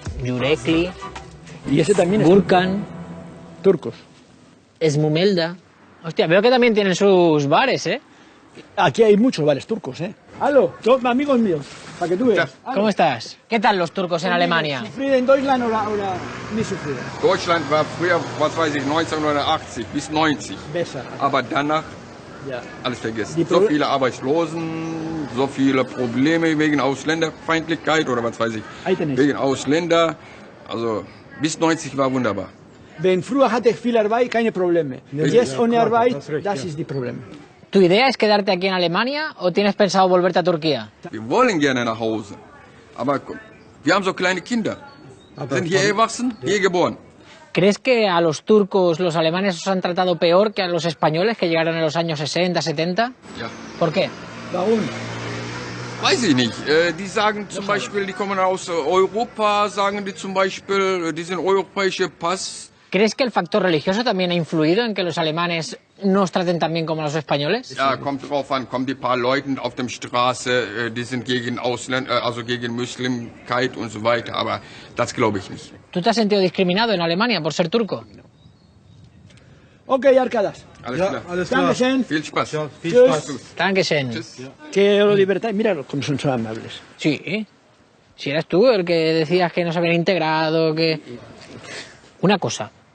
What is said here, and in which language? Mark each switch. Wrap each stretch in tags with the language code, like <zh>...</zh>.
<es>Yürekli. Y ese también es Gurkan. Turcos. Esmumelda. Hostia, veo que también tienen sus bares, ¿eh? Aquí hay muchos bares turcos, ¿eh? ¡Aló! Son amigos míos, para que tú veas. ¿Cómo estás? ¿Qué tal los turcos en Alemania? ¿Sufrido en Deutschland</es> <de>oder nicht</de> <es>sufrido?</es> <de>Deutschland war früher, was weiß ich, 1980 bis 90. Besser. Aber danach Ja. alles vergessen. So viele Arbeitslosen, so viele Probleme wegen Ausländerfeindlichkeit oder was weiß ich. Wegen Ausländer. Also bis 90 war wunderbar. Wenn früher hatte ich viel Arbeit, keine Probleme. Jetzt ohne Arbeit, das ist die Problem.</de> <es>¿Tu idea es quedarte aquí en Alemania o tienes pensado volverte a Turquía?</es> <de>Wir wollen gerne nach Hause. Aber wir haben so kleine Kinder. Sind hier erwachsen, hier geboren.</de> <es>¿Crees que a los turcos los alemanes os han tratado peor que a los españoles que llegaron en los años 60, 70?</es> <de>Ja.</de> <es>¿Por qué?</es> <de>Warum? Weiß ich nicht. Die sagen zum Beispiel, die kommen aus Europa, sagen die zum Beispiel, die sind europäische Pass.</de> <es>¿Crees que el factor religioso también ha influido en que los alemanes no os traten tan bien como los españoles?</es> <de>Ja, kommt drauf an, kommen die paar Leute auf der Straße, die sind gegen Ausländer, also gegen Muslimkeit und so weiter, aber das glaube ich nicht.</de> <es>¿Tú te has sentido discriminado en Alemania por ser turco? Ok, Arcadas.</es> <de>Alles klar. Dankeschön. Viel Spaß. Tschüss. Dankeschön.</de> <es>Que lo libertáis, mira cómo son amables. Sí. Si eras tú el que decías que no se habían integrado, que... Una cosa.</es>